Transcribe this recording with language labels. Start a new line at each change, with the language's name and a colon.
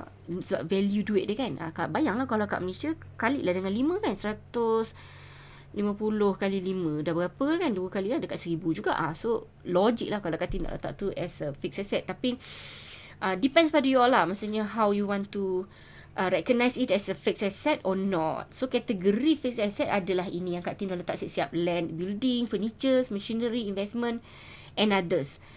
Malay: Sebab value duit dia kan. Bayanglah kalau kat Malaysia kali lah dengan 5 kan, 100 50 kali 5 dah berapa kan? 2 kali lah dekat 1000 juga. So logik lah kalau kata nak letak tu as a fixed asset. Tapi depends pada you all lah. Maksudnya
English: how you want to recognize it as a fixed asset or not.
Malay: So kategori fixed asset adalah ini yang Kak Tim dah letak siap-siap.
English: Land, building, furniture, machinery, investment and others.